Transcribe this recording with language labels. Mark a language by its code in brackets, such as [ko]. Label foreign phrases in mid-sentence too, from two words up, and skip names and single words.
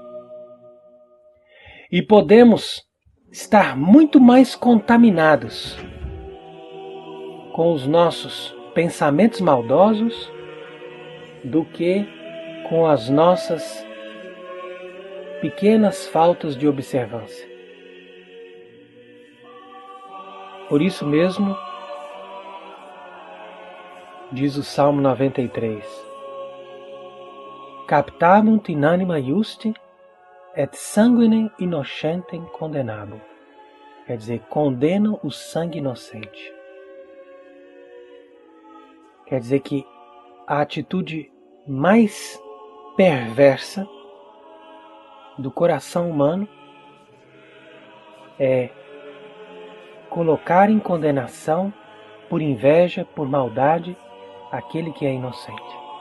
[pt] E podemos estar muito mais contaminados com os nossos pensamentos maldosos do que com as nossas pequenas faltas de observância. Por isso mesmo, diz o Salmo 93, [la] Captabunt in anima justi, et sanguinem innocentem condenabum. [pt] Quer dizer, condenam o sangue inocente. Quer dizer que a atitude mais perversa do coração humano é colocar em condenação, por inveja, por maldade, aquele que é inocente.